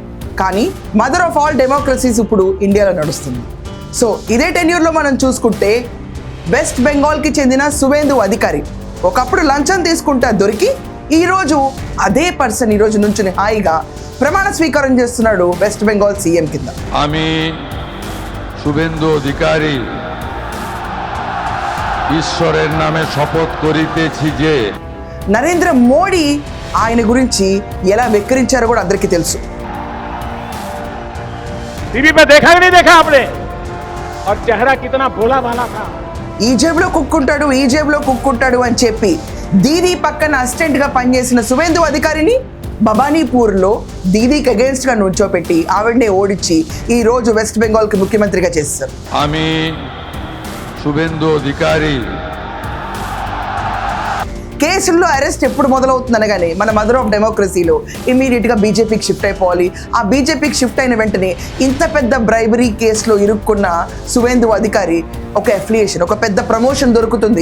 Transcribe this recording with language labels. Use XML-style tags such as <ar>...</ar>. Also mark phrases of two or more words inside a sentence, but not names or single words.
<te>కానీ</te> <en>mother of all democracies</en> <te>ఇప్పుడు ఇండియాలో నడుస్తుంది. సో ఇదే టెన్యూర్లో మనం చూసుకుంటే వెస్ట్ బెంగాల్కి చెందిన సువేందు అధికారి ఒకప్పుడు లంచం తీసుకుంటా దొరికి ఈరోజు అదే పర్సన్ ఈరోజు నుంచి హాయిగా ప్రమాణ స్వీకారం చేస్తున్నాడు వెస్ట్ బెంగాల్ సీఎం కింద.</te> <bn>আমি শুভেন্দু অধিকারী ঈশ্বরের নামে শপথ করিতেছি যে</bn> <te>నరేంద్ర మోడీ ఆయన గురించి ఎలా వెక్కిరించారో కూడా అందరికీ తెలుసు.</te> <hi>टीवी पे देखा कि नहीं देखा आपने, और चेहरा कितना भोला भाला था.</hi> <te>ఈ జేబులో కుక్కుంటాడు, ఈ జేబులో కుక్కుంటాడు అని చెప్పి దీదీ పక్కన అసిస్టెంట్ గా పనిచేసిన సువేందు అధికారిని భవానీపూర్లో దీదీకి అగేన్స్ట్ గా నుంచోపెట్టి ఆవిడనే ఓడించి ఈ రోజు వెస్ట్ బెంగాల్ కి ముఖ్యమంత్రిగా చేశారు.</te> <bn>আমি শুভেন্দু অধিকারী</bn> <te>కేసుల్లో అరెస్ట్ ఎప్పుడు మొదలవుతుంది అనగానే మన</te> <en>mother of</en> <te>డెమోక్రసీలో ఇమీడియట్గా బీజేపీకి షిఫ్ట్ అయిపోవాలి. ఆ బీజేపీకి షిఫ్ట్ అయిన వెంటనే ఇంత పెద్ద బ్రైబరీ కేసులో ఇరుక్కున్న సువేందు అధికారి ఒక అఫిలియేషన్, ఒక పెద్ద ప్రమోషన్ దొరుకుతుంది.</te>